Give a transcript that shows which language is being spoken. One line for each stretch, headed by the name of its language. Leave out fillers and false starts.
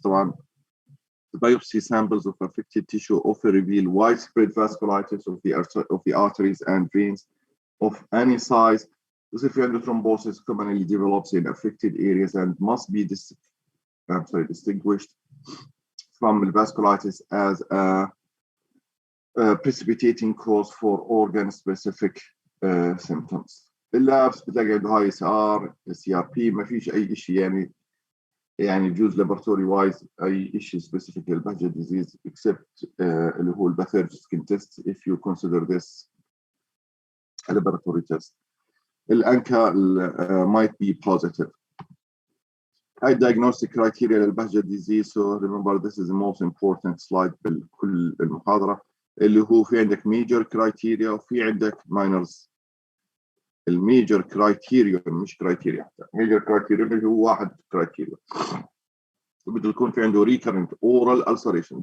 English: طبعا biopsy samples of affected tissue often reveal widespread vasculitis of the arteries and veins of any size. يصير في عنده thrombosis commonly develops in affected areas and must be distinguished from vasculitis as a precipitating cause for organ-specific symptoms.
Arabic: اللابس بتلاقي عنده هاي اس ار سي ار بي، ما فيش اي شيء يعني يجوز لابوراتوري وايز اي شيء سبيسيفيك للبهجت ديزيز except اللي هو الباثولوجي سكين تيست if you consider this a laboratory test.
English: الانكا might be positive. هاي diagnostic criteria للبهجت disease. So remember this is the most important slide بكل المحاضرة، اللي هو في عندك major criteria وفي عندك minors.
Arabic: الميجر كرايتيريا مش كرايتيريا، ميجر كرايتيريا اللي هو واحد كرايتيريا بده يكون في عنده recurrent oral ulceration.